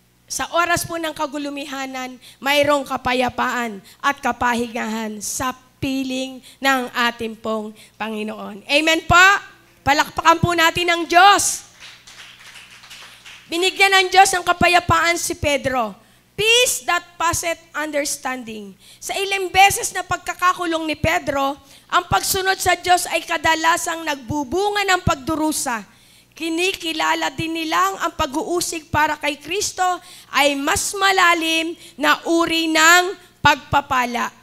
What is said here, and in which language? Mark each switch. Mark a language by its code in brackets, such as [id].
[tl] Sa oras po ng kagulumihanan, mayroong kapayapaan at kapahingahan sa piling ng ating pong Panginoon. Amen po? Palakpakan po natin ang Diyos. Binigyan ng Diyos ng kapayapaan si Pedro. [en] Peace that passeth understanding. [tl] Sa ilang beses na pagkakakulong ni Pedro, ang pagsunod sa Diyos ay kadalasang nagbubunga ng pagdurusa. Kinikilala din nilang ang pag-uusig para kay Kristo ay mas malalim na uri ng pagpapala.